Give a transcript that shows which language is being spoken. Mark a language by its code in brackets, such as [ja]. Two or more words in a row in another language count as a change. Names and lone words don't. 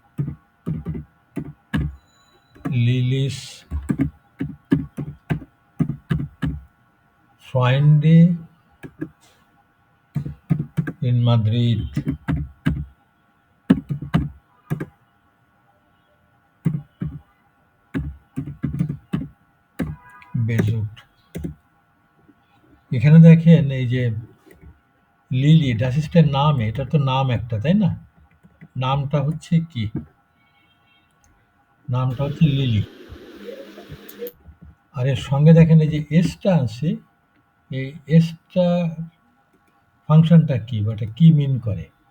[de] Lilis Freunde in Madrid besucht. [bn] এখানে দেখেন এই যে লিলি, [de] das ist der Name, [bn] এটা তো নাম একটা, তাই না? নামটা হচ্ছে কি? নামটা হচ্ছে লিলি। আর এর সঙ্গে দেখেন এই যে এসটা আছে, এই এসটা ফাংশনটা কি বা এটা কি মিন করে?